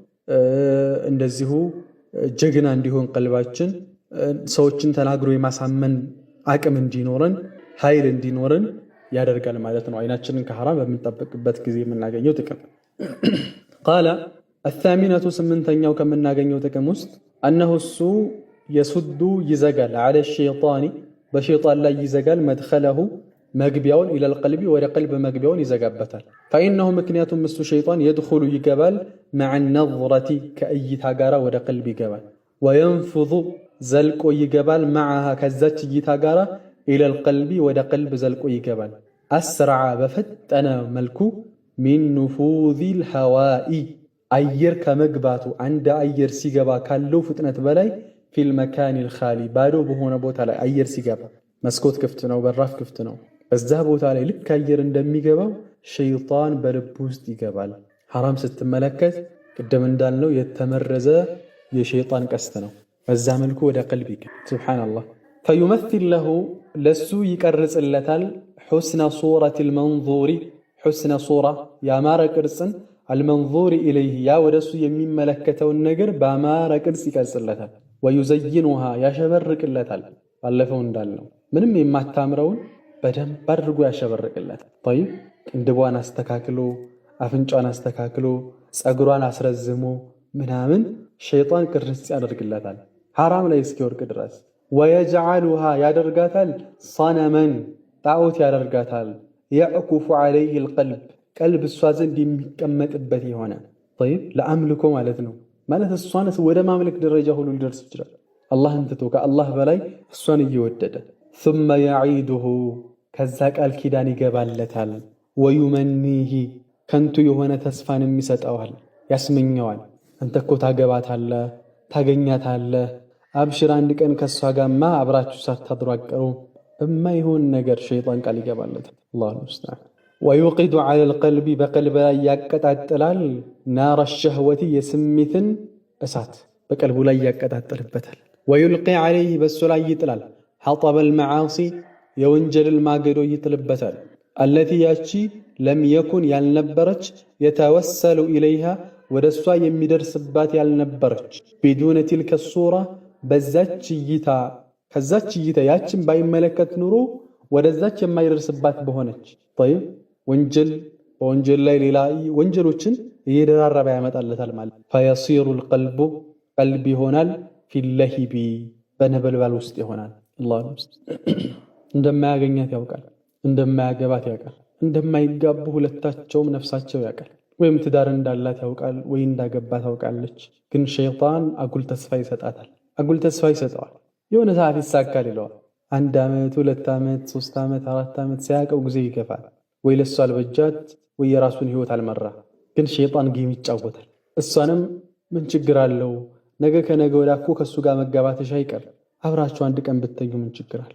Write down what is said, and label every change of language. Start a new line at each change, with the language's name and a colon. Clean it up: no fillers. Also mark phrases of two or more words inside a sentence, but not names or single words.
Amharic: እንደዚሁ ጀግና እንዲሆን ቀልባችን ሰዎችን ተናግሮ የማሳመን አቅም እንዲኖረን ኃይል እንዲኖረን ያደርጋል ማለት ነው። አይናችንን ከሐራም በምንጠብቅበት ጊዜ የምናገኘው ጥቅም
Arabic: قال الثامنة
Amharic: ስምንተኛው ከምናገኘው ጥቅም ውስጥ أنه እሱ የሱዱ ይዘጋል
Arabic: على الشيطان
Amharic: በሸይጣን ላይ ይዘጋል መድኸለሁ መግቢያውን
Arabic: إلى القلب
Amharic: ወደ ቀልብ መግቢያውን ይዘጋበታል። فإنه ምክንያቱም እሱ ሸይጣን يدخل ይገባል
Arabic: مع النظرة
Amharic: ከእይታ ጋራ ወደ ቀልብ ይገባል وينفذ ዘልቆ ይገባል معها ከዛች እይታ ጋራ
Arabic: إلى القلب
Amharic: ወደ ቀልብ ዘልቆ ይገባል أسرع በፈጠነ መልኩ
Arabic: من نفوذ الهواء
Amharic: አየር ከመግባቱ አንድ አየር ሲገባ ካለው ፍጥነት በላይ
Arabic: في المكان الخالي
Amharic: ባዶ በሆነ ቦታ ላይ አየር ሲገባ መስኮት ክፍት ነው፣ በራፍ ክፍት ነው። በዛ ቦታ ላይ ልክ አየር እንደሚገባው ሸይጣን በልብ ውስጥ ይገባል። ሐራም ስትመለከት ቅድም እንዳልነው የተመረዘ የሸይጣን ቀስት ነው። በዛ መልኩ ወደ ቀልብ ይገባል። ሱብሃንአላህ
Arabic: فيمثل له
Amharic: ለሱ ይቀርጽለታል
Arabic: حسن صورة المنظور حسن صورة
Amharic: ያማረ ቅርጽን
Arabic: المنظور إليه
Amharic: ያ ወደሱ የሚመለከተውን ነገር በአማረ ቅርጽ ይቀርጽለታል። ويزينها ያሸበርቅለታል። ባለፈው እንዳልነው ምንም የማታምረውን በደንብ አድርጎ ያሸበርቅለታል። طيب ቅንድቧን አስተካክሎ አፍንጫን አስተካክሎ ጸጉሯን አስረዝሞ ምናምን ሸይጣን ቅርጽ ያደርግለታል ሐራም ላይ እስኪወርቅ ድረስ። ويجعلها ያደርጋታል صنما ጣዖት ያደርጋታል
Arabic: يعكف عليه القلب
Amharic: ቀልብ እሷ ዘንድ የሚቀመጥበት የሆነ طيب ለአምልኮ ማለት ነው። ማለት እሷን ወደ ማምለክ ደረጃ ሁሉ ሊደርስ ይችላል። አላህን ትቶ ከአላህ በላይ እሷን እየወደደ
Arabic: ثم يعيده
Amharic: ከዛ ቃል ኪዳን ይገባለታል ويمنيه ከንቱ የሆነ ተስፋን የሚሰጠዋል ያስመኘዋል። አንተ እኮ ታገባታለህ ታገኛታለህ አብሽር አንድ ቀን ከሷ ጋርማ አብራችሁ ሳታድሩ አቀሩ እማይሆን ነገር ሸይጣን ቃል ይገባለታል።
Arabic: الله المستعان ويوقد على القلب
Amharic: በቀልብ ላይ ያቀጣጥላል
Arabic: نار الشهوة
Amharic: የስሜትን እሳት በቀልቡ ላይ ያቀጣጥልበታል። ويلقي عليه በሱ ላይ ይጥላል
Arabic: حطب المعاصي
Amharic: የወንጀል ማገዶ ይጥልበታል። التي ያቺ لم يكن ያልነበረች
Arabic: يتوسل إليها
Amharic: ወደሷ የሚደርስባት ያልነበረች
Arabic: بدون تلك الصورة
Amharic: በዛች እይታ ከዛች እይታ ያችን ባይመለከት ኑሮ ወደዛች የማይደርስባት በሆነች طيب ወንጀል በወንጀል ላይ ሌላ ወንጀሎችን እየደራረበ ያመጣለታል ማለት
Arabic: فيصير القلب
Amharic: ቀልብ ይሆናል
Arabic: في اللهب
Amharic: በነበልባል ውስጥ ይሆናል። አላህ እንደማያገኛት ያውቃል፣ እንደማያገባት ያውቃል፣ እንደማይጋቡ ሁለታቸውም ነፍሳቸው ያውቃል። ወይም ትዳር እንዳላት ያውቃል ወይ እንዳገባት ታውቃለች። ግን ሸይጣን አጉል ተስፋ ይሰጣታል፣ አጉል ተስፋ ይሰጠዋል። የሆነ ሰዓት ይሳካል ይለዋል። 1 ዓመት 2 ዓመት 3 ዓመት 4 ዓመት ሲያቀው ጊዜ ይገፋል። ወይ ለሷ አልበጃት ወይ የራሱን ህይወት አልመራ። ግን ሸይጣን ጌም ይጫወታል። እሷንም ምን ችግር አለው ነገ ከነገ ወዲያ እኮ ከሱ ጋር መጋባትሽ አይቀር አብራችሁ አንድ ቀን ብትተኙ ምን ችግር አለ?